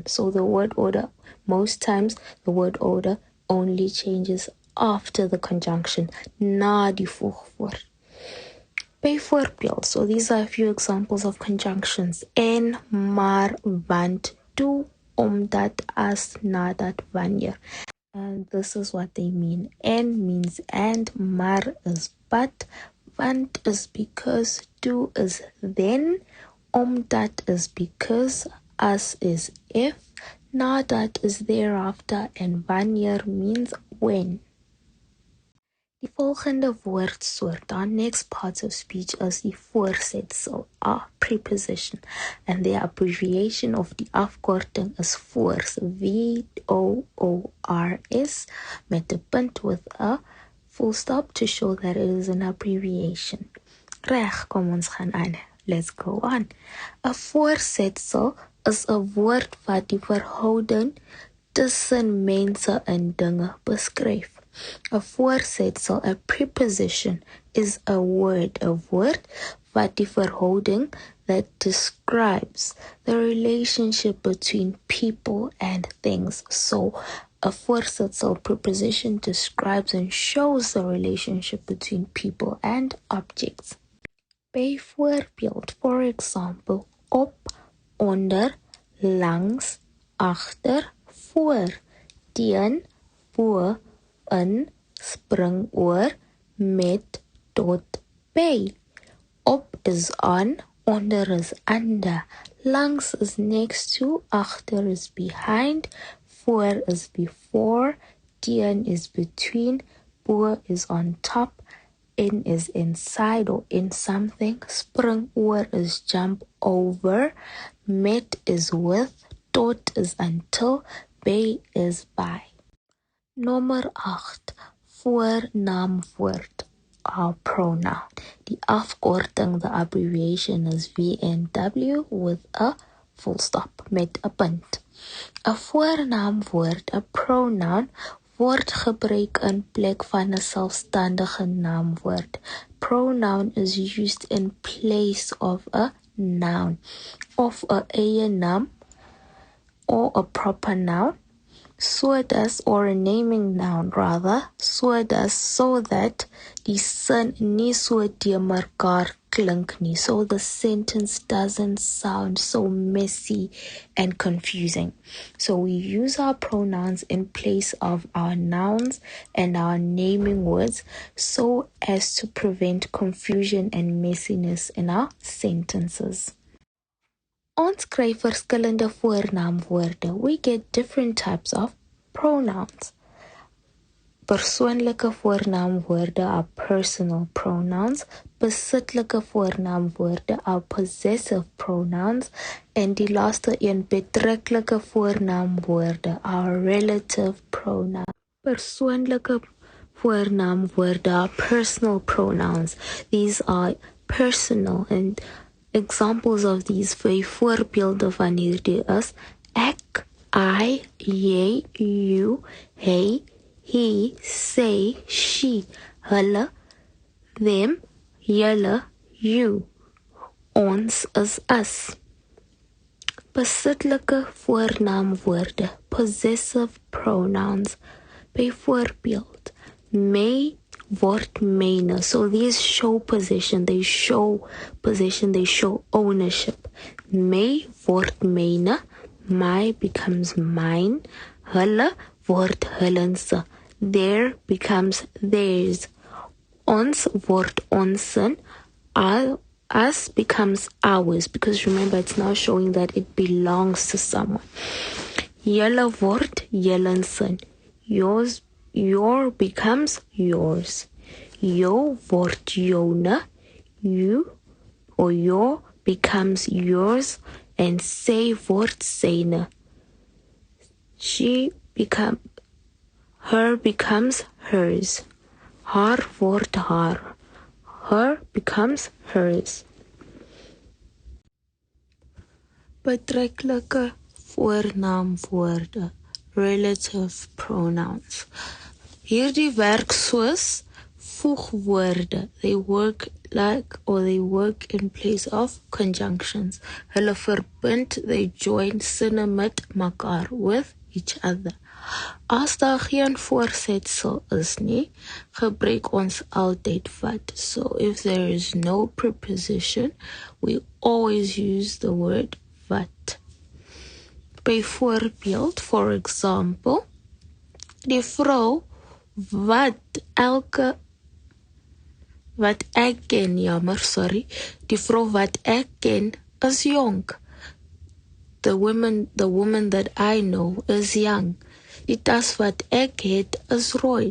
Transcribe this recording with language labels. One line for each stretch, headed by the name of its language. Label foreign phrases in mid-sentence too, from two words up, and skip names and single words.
English: So the word order, most times the word order only changes after the conjunction,
Afrikaans: na die voegwoord. Byvoorbeeld,
English: so these are a few examples of conjunctions.
Afrikaans: En, maar, want, toe, omdat, as, nadat, wanneer.
English: And this is what they mean. En means and, maar is but, want is because, toe is then, omdat is because, as is if, nadat is thereafter, and wanneer means when.
Afrikaans: Die volgende woordsoort,
English: our next parts of speech is
Afrikaans: die voorsetsel,
English: a preposition, and the abbreviation of
Afrikaans: die afkorting
English: is voors, VOORS,
Afrikaans: met 'n punt
English: with a full stop to show that it is an abbreviation.
Afrikaans: Reg, kom ons gaan aan.
English: Let's go on.
Afrikaans: 'n voorsetsel is 'n woord wat die verhouding tussen mense en dinge beskryf.
English: A voorsetsel, a preposition, is a word
Afrikaans: wat die verhouding
English: that describes the relationship between people and things. So a voorsetsel preposition describes and shows the relationship between people and objects. Byvoorbeeld, for example,
Afrikaans: op, onder, langs, agter, voor, teen, bo, in, spring oor, met, tot, by.
English: Op is on, onder is under, langs is next to, agter is behind, voor is before, teen is between, bo is on top, in is inside or in something,
Afrikaans: spring oor
English: is jump over, met is with, tot is until, by is by.
Afrikaans: Nommer 8, voornaamwoord,
English: our pronoun.
Afrikaans: Die afkorting,
English: the abbreviation is VNW with a full stop,
Afrikaans: met 'n punt. 'n voornaamwoord, 'n pronoun, word gebruik in plek van 'n selfstandige naamwoord.
English: Pronoun is used in place of a noun,
Afrikaans: of 'n eie naam,
English: or a proper noun, sodas, or a naming noun rather, sodas, so that
Afrikaans: die sin nie so te mekaar klink nie,
English: so the sentence doesn't sound so messy and confusing. So we use our pronouns in place of our nouns and our naming words so as to prevent confusion and messiness in our sentences.
Afrikaans: Ons kry verskillende voornaamwoorde.
English: We get different types of pronouns.
Afrikaans: Persoonlike voornaamwoorde
English: are personal pronouns.
Afrikaans: Besitlike voornaamwoorde
English: are possessive pronouns.
Afrikaans: En die laaste een, betreklike voornaamwoorde
English: are relative pronouns.
Afrikaans: Persoonlike voornaamwoorde
English: are personal pronouns. These are personal, and examples of these,
Afrikaans: voorbeelde van hierdie is ek, I, jy, you, hy, he, sy, she, hulle, them, julle, you.
English: Ons is us.
Afrikaans: Besitlike voornaamwoorde,
English: possessive pronouns.
Afrikaans: Bijvoorbeeld, may word myne.
English: So these show possession, they show ownership.
Afrikaans: May word myne,
English: my becomes mine.
Afrikaans: Hulle word hullense,
English: their becomes theirs.
Afrikaans: Ons word onsen,
English: us becomes ours, because remember it's now showing that it belongs to someone.
Afrikaans: Julle word jullensen,
English: your becomes yours.
Afrikaans: Jou word joune,
English: you or your becomes yours, and
Afrikaans: sy word syne.
English: Her becomes hers.
Afrikaans: Haar word haar.
English: Her becomes hers.
Afrikaans: Betreklike voornaamwoorde,
English: relative pronouns.
Afrikaans: Hierdie werk soos voegwoorde.
English: They work in place of conjunctions.
Afrikaans: Hulle verbind,
English: they join
Afrikaans: sinne met mekaar,
English: with each other.
Afrikaans: As daar geen voorsetsel is nie, gebruik ons altyd wat.
English: So if there is no preposition, we always use the word wat.
Afrikaans: Bijvoorbeeld,
English: for example,
Afrikaans: die vrou wat ek ken, die vrou wat ek ken is jonk.
English: The woman that I know is young.
Afrikaans: Die tas wat ek het is rooi.